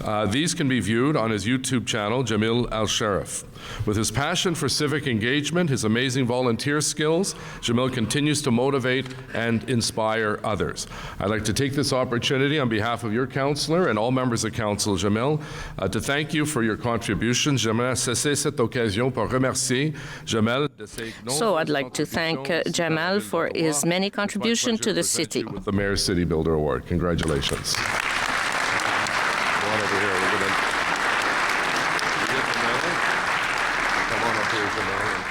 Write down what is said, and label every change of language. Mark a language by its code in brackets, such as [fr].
[en] These can be viewed on his YouTube channel, Jamil Al-Sharif. With his passion for civic engagement, his amazing volunteer skills, Jamil continues to motivate and inspire others. I'd like to take this opportunity on behalf of your councillor and all members of council, Jamil, to thank you for your contributions. [fr] J'aimerais saisir cette occasion pour remercier Jamel de ses [en] So I'd like to thank Jamal for his many contributions to the city. With the Mayor's City Builder Award. Congratulations. Over here. We're gonna get the medal. Come on up here, Jamel.